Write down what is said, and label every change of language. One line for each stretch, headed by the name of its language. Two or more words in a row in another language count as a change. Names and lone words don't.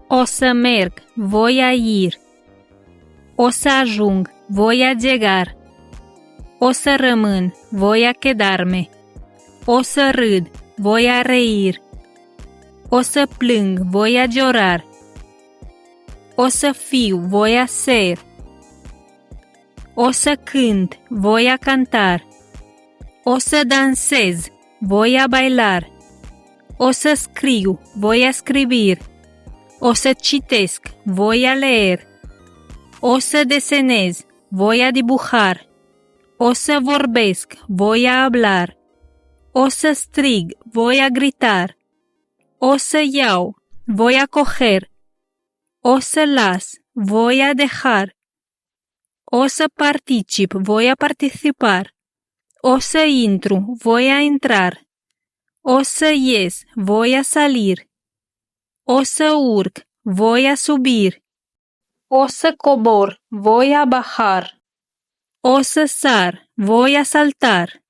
Romanian: O să merg,
Spanish: voy a ir.
Romanian: O să ajung,
Spanish: voy a llegar.
Romanian: O să rămân,
Spanish: voy a quedarme.
Romanian: O să râd,
Spanish: voy a reír.
Romanian: O să plâng,
Spanish: voy a llorar.
Romanian: O să fiu,
Spanish: voy a ser.
Romanian: O să cânt,
Spanish: voy a cantar.
Romanian: O să dansez,
Spanish: voy a bailar.
Romanian: O să scriu,
Spanish: voy a escribir.
Romanian: O să citesc,
Spanish: voy a leer.
Romanian: O să desenez,
Spanish: voy a dibujar.
Romanian: O să vorbesc,
Spanish: voy a hablar.
Romanian: O să strig,
Spanish: voy a gritar.
Romanian: O să iau,
Spanish: voy a coger.
Romanian: O să las,
Spanish: voy a dejar.
Romanian: O să particip,
Spanish: voy a participar.
Romanian: O să intru,
Spanish: voy a entrar.
Romanian: O să ies,
Spanish: voy a salir.
Romanian: O să urc,
Spanish: voy a subir.
Romanian: O să cobor,
Spanish: voy a bajar.
Romanian: O să sar,
Spanish: voy a saltar.